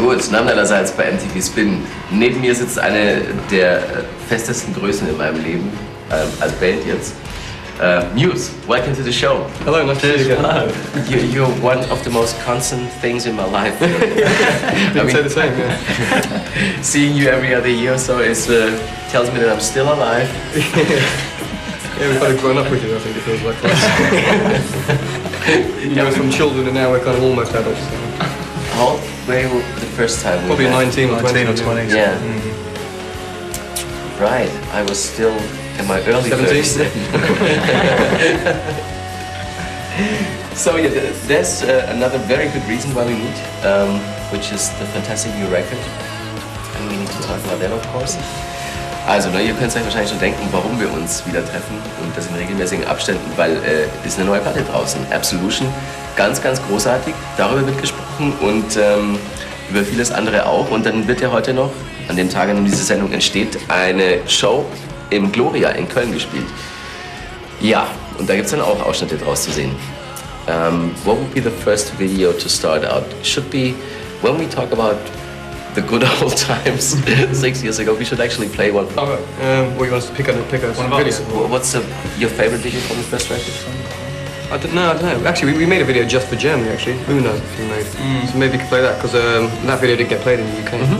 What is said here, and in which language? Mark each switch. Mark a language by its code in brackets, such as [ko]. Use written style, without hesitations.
[de] Namen allerseits bei MTV Spin. Neben mir sitzt eine der festesten Größen in meinem Leben, als Band jetzt. [en] Muse, welcome to the show. Hello, nice to see you again. You're one of the most constant things in my life. I mean, say the same, yeah. Seeing you every other year or so tells me that I'm still alive. Yeah, we've kind of grown up with you, I think it feels like. You know, from children and now we're kind of almost adults. How old were you the first time? Probably 19 or 20. Yeah. Right, I was still in my early 30s. So yeah, there's another very good reason why we meet, which is the fantastic new record. And we need to talk about that, of course. [de] Also, ihr könnt euch wahrscheinlich schon denken, warum wir uns wieder treffen und das in regelmäßigen Abständen, weil es ist eine neue Platte draußen, Absolution, ganz, ganz großartig, darüber wird gesprochen und über vieles andere auch. Und dann wird ja heute noch, an dem Tag, an dem diese Sendung entsteht, eine Show im Gloria in Köln gespielt. Ja, und da gibt es dann auch Ausschnitte draus zu sehen. [en] What would be the first video to start out? Should be, when we talk about the good old times 6 years ago, we should actually play one. Oh, right. What you want us to pick up one video? What's your favorite video from the first record? I don't know. Actually, we made a video just for Germany. Actually, Uno we made. So maybe we could play that because that video didn't get played in the UK.